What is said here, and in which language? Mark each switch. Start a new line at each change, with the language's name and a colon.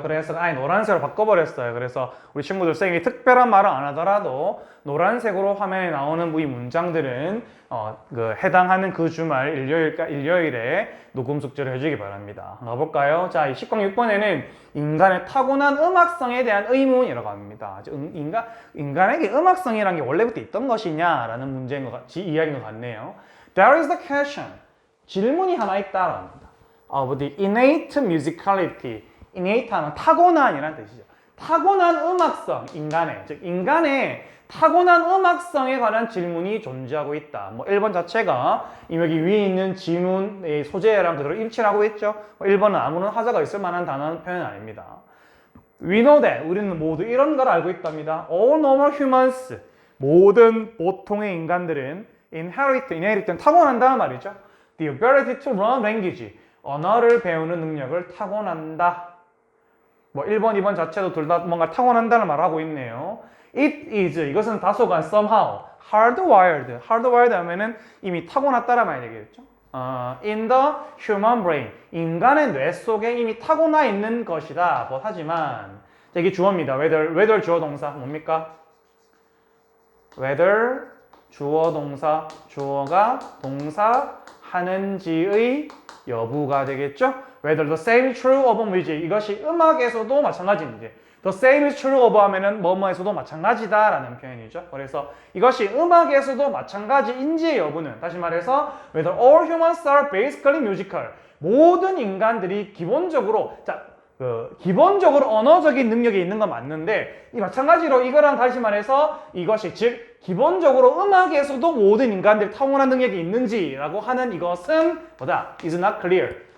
Korean: 그래서 아예 노란색으로 바꿔버렸어요. 그래서 우리 친구들 선생님이 특별한 말을 안 하더라도 노란색으로 화면에 나오는 이 문장들은 그 해당하는 그 주말 일요일에 녹음 숙제를 해주기 바랍니다. 가볼까요? 자, 이 10강 6번에는 인간의 타고난 음악성에 대한 의문이라고 합니다. 인간에게 음악성이라는 게 원래부터 있던 것이냐라는 문제인 이야기인 것 같네요.
English: There is the question.
Korean: 질문이 하나 있다라고 합니다.
English: Of the innate musicality.
Korean: innate 하면 타고난이라는 뜻이죠. 타고난 음악성, 즉 인간의 타고난 음악성에 관한 질문이 존재하고 있다. 1번 자체가 여기 위에 있는 지문의 소재랑 그대로 일치하고 있죠. 1번은 아무런 하자가 있을 만한 단어 표현 아닙니다.
English: We know that.
Korean: 우리는 모두 이런 걸 알고 있답니다.
English: All normal humans.
Korean: 모든 보통의 인간들은 inherit 타고난다는 말이죠.
English: The ability to learn language.
Korean: 언어를 배우는 능력을 타고난다. 1번, 2번 자체도 둘 다 뭔가 타고난다는 말을 하고 있네요.
English: It is,
Korean: 이것은 다소간
English: somehow hardwired.
Korean: hardwired 하면은 이미 타고났다라 말이 되겠죠.
English: In the human brain.
Korean: 인간의 뇌 속에 이미 타고나 있는 것이다. 하지만, 이게 주어입니다. whether 주어 동사 뭡니까? whether 주어 동사, 주어가 동사 하는지의 여부가 되겠죠?
English: Whether the same is true of music.
Korean: 이것이 음악에서도 마찬가지인지.
English: The same is true of
Korean: 하면은 뭐뭐에서도 마찬가지다라는 표현이죠. 그래서 이것이 음악에서도 마찬가지인지의 여부는 다시 말해서
English: whether all humans are basically musical.
Korean: 모든 인간들이 기본적으로 기본적으로 언어적인 능력이 있는 건 맞는데 이 마찬가지로 이거랑 다시 말해서 이것이 즉 기본적으로 음악에서도 모든 인간들이 타고난 능력이 있는지라고 하는 이것은
English: is not clear.